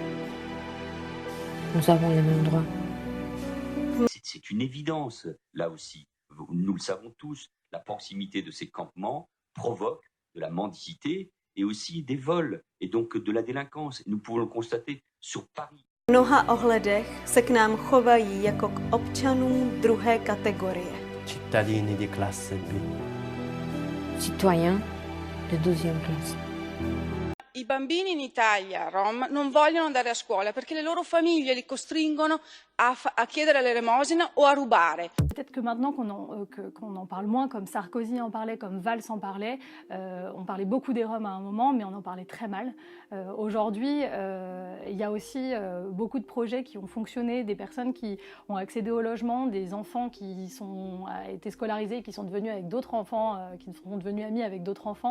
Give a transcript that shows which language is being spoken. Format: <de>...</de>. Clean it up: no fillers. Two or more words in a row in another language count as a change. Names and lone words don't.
<fr>Nous avons les mêmes droits. C'est une évidence, là aussi. Nous le savons tous, la proximité de ces campements provoque de la mendicité et aussi des vols, et donc de la délinquance. Nous pouvons le constater sur Paris.</fr> <cs>V mnoha ohledech se k nám chovají jako k občanům druhé kategorie.</cs> <it>Cittadini di classe B.</it> <fr>Citoyens de deuxième classe.</fr> <it>I bambini in Italia, rom, non vogliono andare a scuola perché le loro famiglie li costringono a chiedere l'elemosina o a rubare.</it> <fr>Peut-être que maintenant qu'on en parle moins, comme Sarkozy en parlait, comme Valls en parlait, on parlait beaucoup des Roms à un moment, mais on en parlait très mal. Aujourd'hui, il y a aussi beaucoup de projets qui ont fonctionné, des personnes qui ont accédé au logement, des enfants qui ont été scolarisés, qui sont devenus avec d'autres enfants, qui sont devenus amis avec d'autres enfants.</fr>